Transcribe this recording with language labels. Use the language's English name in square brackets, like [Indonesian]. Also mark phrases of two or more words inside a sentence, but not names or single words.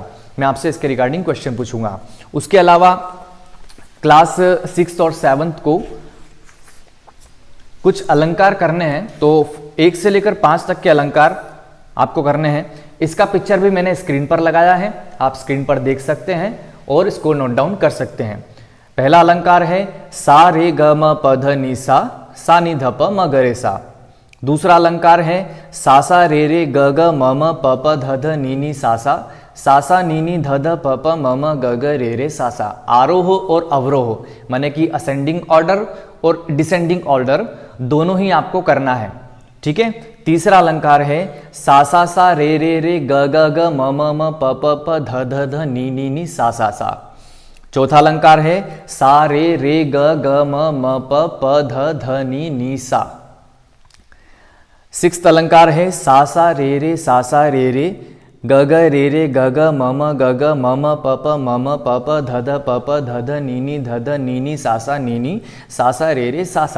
[Hindi] मैं आपसे इसके [English] regarding question [Hindi] पूछूंगा। उसके अलावा क्लास 6th और 7th को कुछ अलंकार करने हैं, तो 1 से लेकर 5 तक के अलंकार आपको करने हैं। इसका पिक्चर भी मैंने स्क्रीन पर लगाया है, आप स्क्रीन पर देख सकते हैं और इसको [English] note down [Hindi] कर सकते हैं। पहला अलंकार है सा रे ग म प ध नि सा, सा नि ध प म ग रे सा। दूसरा अलंकार है सा सा रे ग ग म म प प ध ध नि सा सा, सा सा नि ध ध प प म म ग ग रे सा सा। आरोह और अवरोह माने कि [English] ascending order [Hindi] और [English] descending order [Hindi] दोनों ही आपको करना है, ठीक है। तीसरा अलंकार है सा सा रे ग ग ग म म म प प प ध ध ध नि सा सा सा। चौथा अलंकार है सा रे ग ग म म प प ध ध नि सा। सिक्स्थ अलंकार है सा रे ग ग रे ग ग म म ग ग म म प प म म प प ध ध प प ध ध नि सा सा रे सा सा।